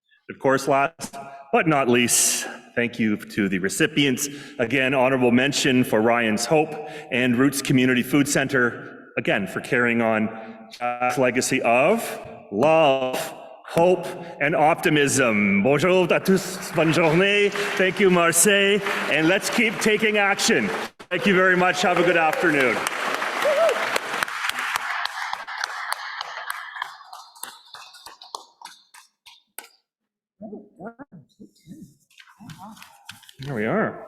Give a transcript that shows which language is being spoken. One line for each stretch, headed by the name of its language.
English: Of course, last but not least, thank you to the recipients. Again, honorable mention for Ryan's Hope and Roots Community Food Center, again, for carrying on Jack's legacy of love, hope, and optimism.
French: Bonjour à tous, bonne journée.
English: Thank you, Marseille. And let's keep taking action. Thank you very much. Have a good afternoon. Here we are.